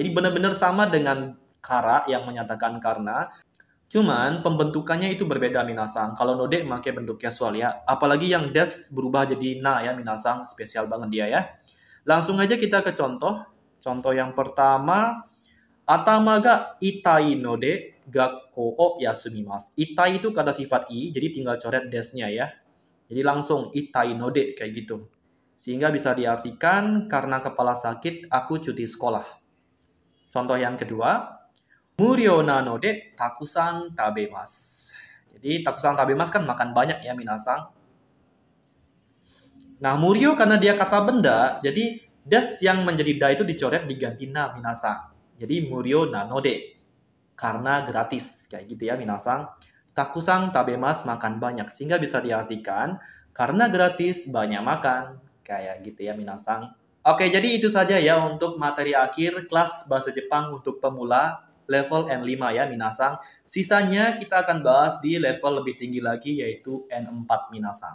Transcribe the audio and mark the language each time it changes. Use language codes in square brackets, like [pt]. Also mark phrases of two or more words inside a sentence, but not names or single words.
[id] Jadi benar-benar sama dengan kara yang menyatakan karena. Cuman pembentukannya itu berbeda minasang. Kalau node pakai bentuk casual ya. Apalagi yang des berubah jadi na ya minasang. Spesial banget dia ya. Langsung aja kita ke contoh. Contoh yang pertama. [ja] 頭が痛いので学校を休みます. [id] Itai itu kata sifat i, jadi tinggal coret desnya ya. Jadi langsung [ja] 痛いので [id] kayak gitu. Sehingga bisa diartikan karena kepala sakit aku cuti sekolah. [ja] Contoh yang kedua, 無料なので沢山食べます. [id] Jadi [ja] 沢山食べます [id] kan makan banyak ya minasang. Nah, muryou karena dia kata benda, jadi des yang menjadi da itu dicoret diganti na minasang. Jadi [ja] 無料なので. [id] Karena gratis. Kayak gitu ya minasang. [ja] 沢山食べます [id] makan banyak. Sehingga bisa diartikan karena gratis banyak makan. Kayak gitu ya minasang. Oke, jadi itu saja ya untuk materi akhir kelas bahasa Jepang untuk pemula level N5 ya minasang. Sisanya kita akan bahas di level lebih tinggi lagi yaitu N4 minasang.